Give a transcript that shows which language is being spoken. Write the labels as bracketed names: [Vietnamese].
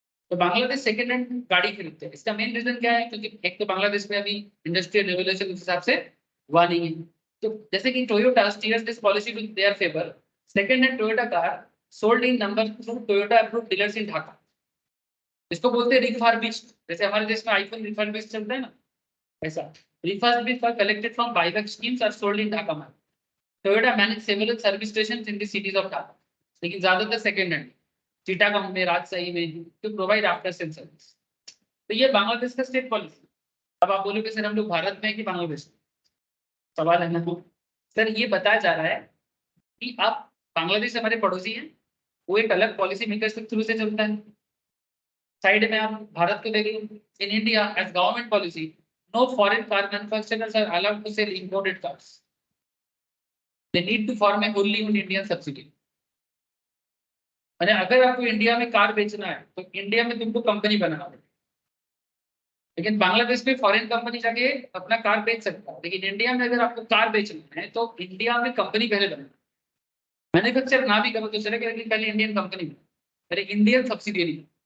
[Hindi] तो Bangladesh second hand गाड़ी खरीदते हैं, इसका मेन रीजन क्या है? क्योंकि एक तो बांग्लादेश में अभी इंडस्ट्रियल रेवोल्यूशन के हिसाब से हुआ नहीं है, तो जैसे कि [English] Toyota steers this policy to their favour, second hand Toyota car sold in number through Toyota approved dealers in Dhaka. [Hindi] इसको बोलते हैं रिफर्बिश्ड, जैसे हमारे देश में आईफोन रिफर्बिश्ड चलता है ना, ऐसा [English] refurbished are collected from buyback schemes are sold in Dhaka market. Toyota manage several service stations in the cities of Dhaka. [Hindi] लेकिन ज्यादातर सेकेंड हैंड चिटागोंग में, राजशाही में, [English] To provide after sale service. [Hindi] तो ये बांग्लादेश का स्टेट पॉलिसी। अब आप बोलोगे सर हम लोग भारत में है कि बांग्लादेश में? सवाल है ना। सर ये बताया जा रहा है कि आप, बांग्लादेश हमारे पड़ोसी हैं, वो एक अलग पॉलिसी मेकर के थ्रू से चलता है। साइड में आप भारत को देखें, [English] In India as government policy, no foreign car manufacturers are allowed to sell imported cars. They need to form a wholly owned Indian subsidiary. [Hindi] अरे अगर आपको इंडिया में कार बेचना है तो इंडिया में तुमको कंपनी बनाना पड़ेगा, लेकिन बांग्लादेश में फॉरेन कंपनी जाके अपना कार बेच सकता है, लेकिन इंडिया में अगर आपको कार बेचना है तो इंडिया में कंपनी पहले बनाना, मैन्युफैक्चर ना भी करो तो चलेगा, लेकिन पहले इंडियन कंपनी, पहले इंडियन सब्सिडियरी।